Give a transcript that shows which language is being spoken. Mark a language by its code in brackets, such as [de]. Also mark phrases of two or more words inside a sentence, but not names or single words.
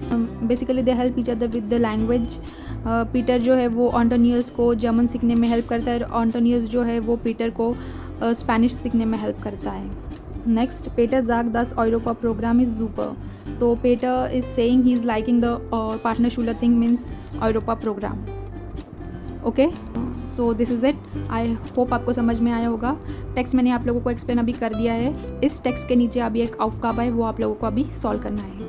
[en] basically they help each other with the language. [hi] पीटर जो है वो एंटोनियस को जर्मन सीखने में हेल्प करता है, और एंटोनियस जो है वो पीटर को स्पेनिश सीखने में हेल्प करता है। [de] नेक्स्ट, पेटर sagt das Europa [en] program is super. so Peter is saying he is liking the पार्टनरशूलर thing means Europa program। okay, so this is it. I hope [hi] आपको समझ में आया होगा। टेक्स्ट मैंने आप लोगों को एक्सप्लेन अभी कर दिया है। इस टेक्स्ट के नीचे अभी एक aufgabe है, वो आप लोगों को अभी सॉल्व करना है।